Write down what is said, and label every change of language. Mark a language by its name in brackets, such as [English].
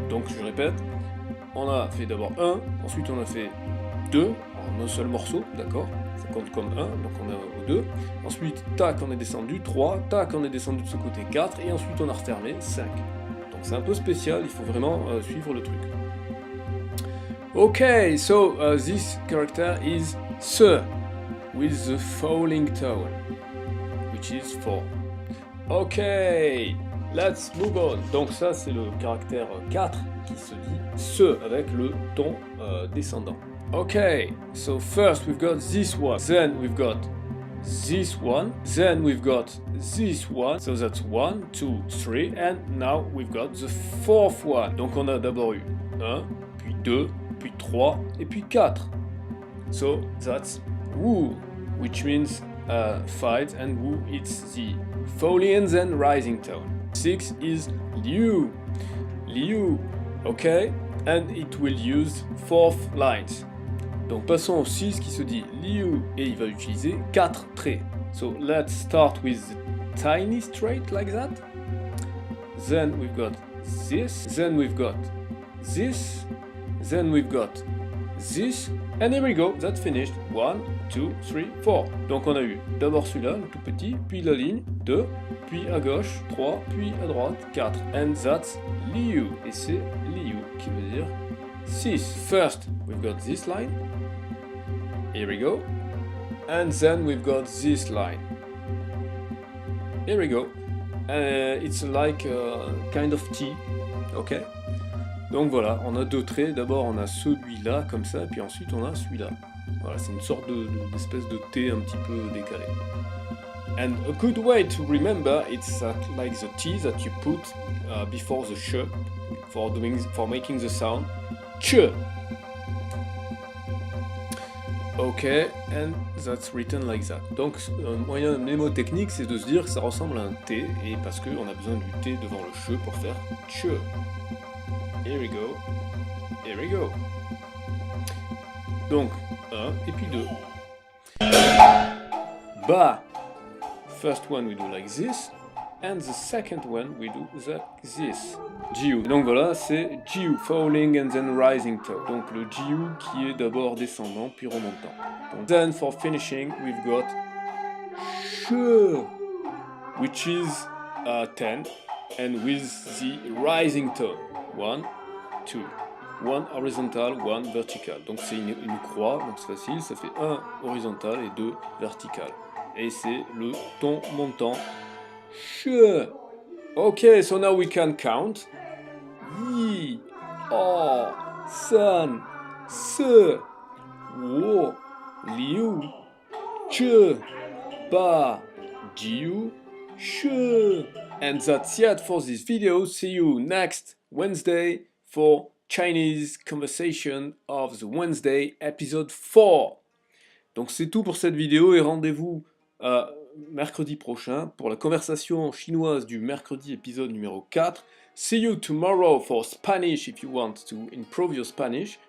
[French] Donc je répète, on a fait d'abord 1, ensuite on a fait 2 en un seul morceau, d'accord, ça compte comme 1, donc on a 2, ensuite tac on est descendu, 3, tac on est descendu de ce côté, 4, et ensuite on a refermé, 5. C'est un peu spécial, il faut vraiment suivre le truc. [English] Okay, so this character is se, with the falling tone, which is 4. Okay, let's move on. [French] Donc ça c'est le caractère 4 qui se dit se avec le ton descendant. [English] Okay, so first we've got this one, then we've got this one, then we've got this one, so that's 1, 2, 3, and now we've got the 4th one. [French] Donc on a d'abord eu 1, puis 2, puis 3, et puis 4. [English] So that's wu, which means 5, and wu it's the falling and then rising tone. 6 is liu, liu, okay, and it will use 4th lines. [French] Donc passons au 6 qui se dit liu et il va utiliser 4 traits. [English] So let's start with the tiny straight like that. Then we've got this, then we've got this, then we've got this, and here we go, that's finished. 1, 2, 3, 4. [French] Donc on a eu d'abord celui-là, le tout petit, puis la ligne, 2, puis à gauche, 3, puis à droite, 4. [English] And that's liu, [French] et c'est liu qui veut dire 6. [English] First, we've got this line. Here we go. And then we've got this line. Here we go. It's like a kind of tea, ok? [French] Donc voilà, on a deux traits. D'abord, on a celui-là, comme ça, puis ensuite, on a celui-là. Voilà, c'est une sorte d'espèce de thé un petit peu décalé. [English] And a good way to remember, it's like the T that you put before the ch for making the sound ch. Okay, and that's written like that. [French] Donc, un moyen mnémotechnique, c'est de se dire que ça ressemble à un T, et parce qu'on a besoin du T devant le ch pour faire ch. [English] Here we go. Here we go. [French] Donc, 1 et puis 2. [Chinese] Ba. [English] First one we do like this, and the second one we do like this. [Chinese] Jiu. [French] Donc voilà, c'est Jiu, [English] falling and then rising toe. [French] Donc le Jiu qui est d'abord descendant puis remontant. [English] Donc, then for finishing, we've got She, which is 10, and with the rising toe. 1, 2. One horizontal, one vertical. [French] Donc c'est une croix, donc c'est facile, ça fait 1 horizontal et 2 vertical. Et c'est le ton montant. Che. [English] Okay, so now we can count. Yi, o, san, se, wo, liu, che, ba, jiu, she. And that's it for this video. See you next Wednesday for Chinese Conversation of the Wednesday, episode 4. [French] Donc c'est tout pour cette vidéo et rendez-vous mercredi prochain pour la conversation chinoise du mercredi, épisode numéro 4. [English] See you tomorrow for Spanish if you want to improve your Spanish.